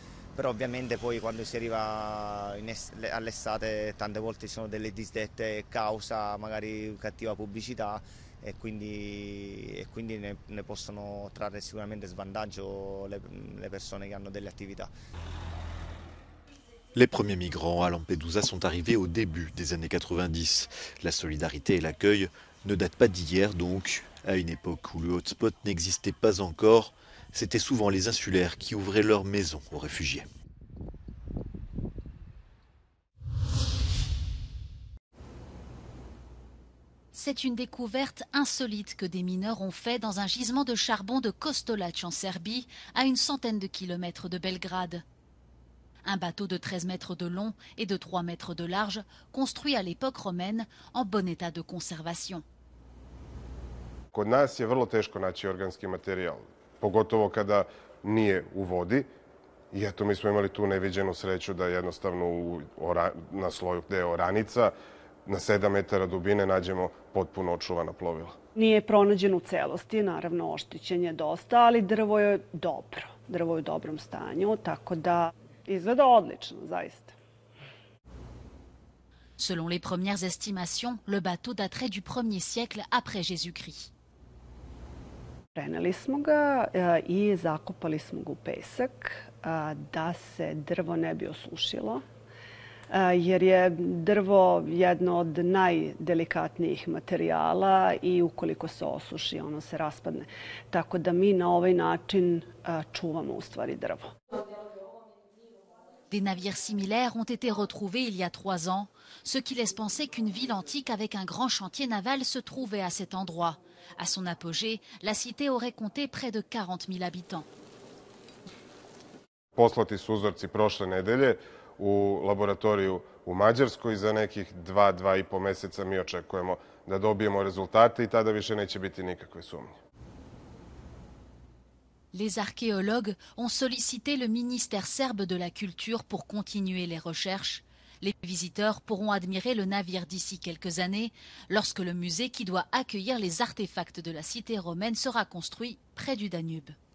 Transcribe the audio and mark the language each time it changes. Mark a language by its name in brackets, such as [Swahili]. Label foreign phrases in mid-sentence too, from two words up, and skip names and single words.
[Italian] Però ovviamente poi quando si arriva all'estate tante volte ci sono delle disdette causa magari cattiva pubblicità e quindi ne possono trarre sicuramente svantaggio le persone che hanno delle attività. [French] Les premiers migrants à Lampedusa sont arrivés au début des années 90. La solidarité et l'accueil ne datent pas d'hier donc. À une époque où le hotspot n'existait pas encore, c'était souvent les insulaires qui ouvraient leurs maisons aux réfugiés. C'est une découverte insolite que des mineurs ont fait dans un gisement de charbon de Kostolac en Serbie, à une centaine de kilomètres de Belgrade. Un bateau de 13 mètres de long et de 3 mètres de large, construit à l'époque romaine en bon état de conservation. [Serbian] Kod nas je vrlo teško naći organski materijal, pogotovo kada nije u vodi. I eto, mi smo imali tu neviđenu sreću da jednostavno na sloju gde je oranica, na 7 metara dubine nađemo potpuno očuvana plovila. Nije pronađen u celosti, naravno oštećen je dosta, ali drvo je dobro. Drvo je u dobrom stanju, tako da izgleda odlično, zaista. [French] Selon les premières estimations, le bateau daterait du 1er siècle après Jésus-Christ. [Serbian] Preneli smo ga i zakopali smo ga u pesak da se drvo ne bi osušilo, jer je drvo jedno od najdelikatnijih materijala i ukoliko se osuši, ono se raspadne. Tako da mi na ovaj način čuvamo u stvari drvo. [French] Des navires similaires ont été retrouvés il y a 3 ans, ce qui laisse penser qu'une ville antique avec un grand chantier naval se trouvait à cet endroit. À son apogée, la cité aurait compté près de 40 000 habitants. [Serbian] Poslati su uzorci prošle nedelje u laboratoriju u Mađarskoj. Za nekih 2,5 meseca mi očekujemo da dobijemo rezultate i tada više neće biti nikakve sumnje. [French] Les archéologues ont sollicité le ministère serbe de la Culture pour continuer les recherches. Les visiteurs pourront admirer le navire d'ici quelques années, lorsque le musée qui doit accueillir les artefacts de la cité romaine sera construit près du Danube.